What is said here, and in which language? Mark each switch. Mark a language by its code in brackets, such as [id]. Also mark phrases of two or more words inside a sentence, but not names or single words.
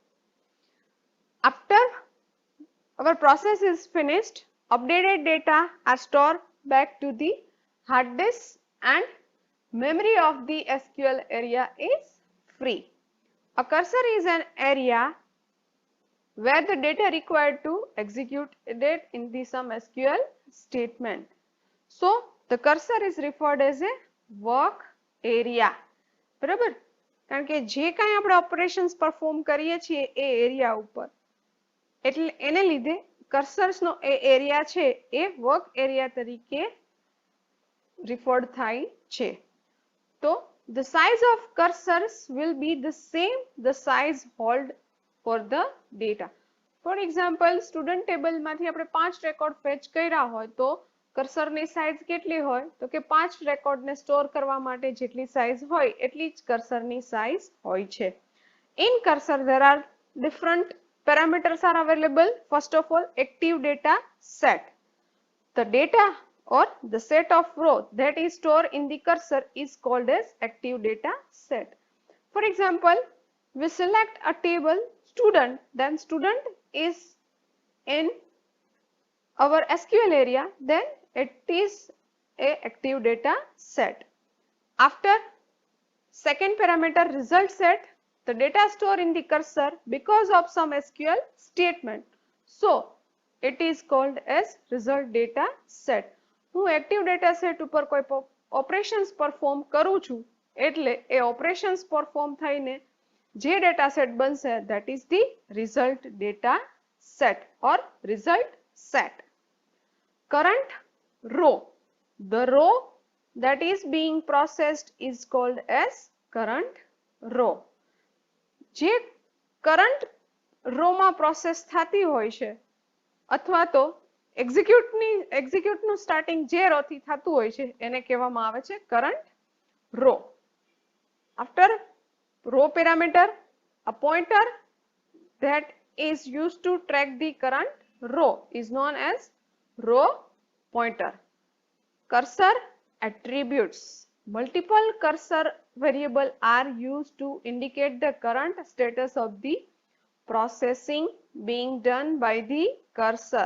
[en] After our process is finished, updated data are stored back to the hard disk and memory of the SQL area is free. A cursor is an area where the data required to execute it in the some SQL statement. So the cursor is referred as a work area. [gu] બરાબર કારણ કે જે કાંઈ આપણે ઓપરેશન્સ પરફોર્મ કરીએ છીએ એ એરિયા ઉપર એટલે એને લીધે કર્સર્સનો એ એરિયા છે એ વર્ક એરિયા તરીકે રિફર્ડ થાય છે તો [en] the size of cursors will be the same the size hold for the data. For example, student table [gu] માંથી આપણે 5 રેકોર્ડ ફેચ કર્યા હોય તો કર્સરની સાઇઝ કેટલી હોય તો કે 5 રેકોર્ડને સ્ટોર કરવા માટે જેટલી સાઇઝ હોય એટલી જ કર્સરની સાઇઝ હોય છે. [en] In cursor there are different parameters are available. First of all, active data set. The data or the set of row that is stored in the cursor is called as active data set. For example, we select a table student, then student is in our SQL area, then it is a active data set. After second parameter result set, the data stored in the cursor because of some SQL statement. So, it is called as result data set. [gu] હું [en] active data set [gu] ઉપર કોઈ [en] operations perform [gu] કરું છું એટલે એ [en] operations perform [gu] થઈને જે [en] data set [gu] બનશે [en] that is the result data set or result set. Current row. The row that is being processed is called as current row. [gu] જે [en] current row [gu] માં process થતી હોય છે અથવા તો એક્ઝિક્યુટનું સ્ટાર્ટિંગ જે રો થી થતું હોય છે એને કહેવામાં આવે છે [en] current row. After row parameter, a pointer that is used to track the current row is known as row pointer. Cursor attributes. Multiple cursor variables are used to indicate the current status of the processing being done by the cursor.